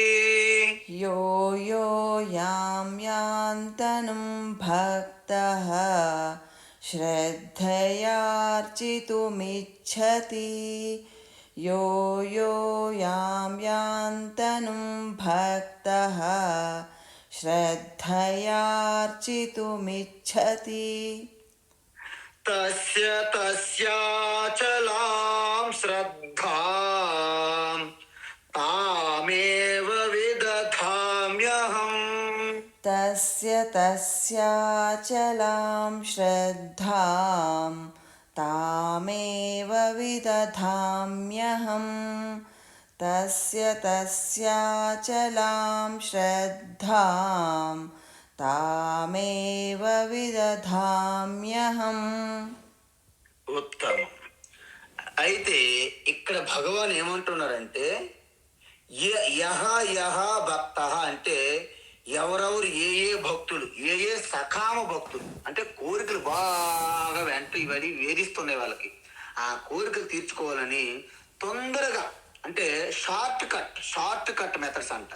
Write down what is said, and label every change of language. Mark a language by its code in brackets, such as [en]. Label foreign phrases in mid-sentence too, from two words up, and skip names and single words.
[sa] యో యో యాం యాం తనుం భక్తః శ్రద్ధయార్చితుమిచ్చతి, యో యో యాం యాం తనుం భక్తః శ్రద్ధయార్చితుమిచ్చతి, తస్య తస్యాచలాం శ్రద్ధాం తామేవ విదధామ్యహం, तस्य तस्याचलां श्रद्धां तामेव विदधाम्यहम् तस्य तस्याचलां श्रद्धां तामेव विदधाम्यहम्. [te] ఉత్తమం. అయితే ఇక్కడ భగవాన్ ఏమంటున్నారంటే యహ యహ భక్త అంటే ఎవరెవరు ఏ ఏ భక్తులు ఏ ఏ సకామ భక్తులు అంటే కోరికలు బాగా వెంట ఇవన్నీ వేధిస్తున్నాయి వాళ్ళకి ఆ కోరికలు తీర్చుకోవాలని తొందరగా అంటే [en] short cut methods [te] అంటారు.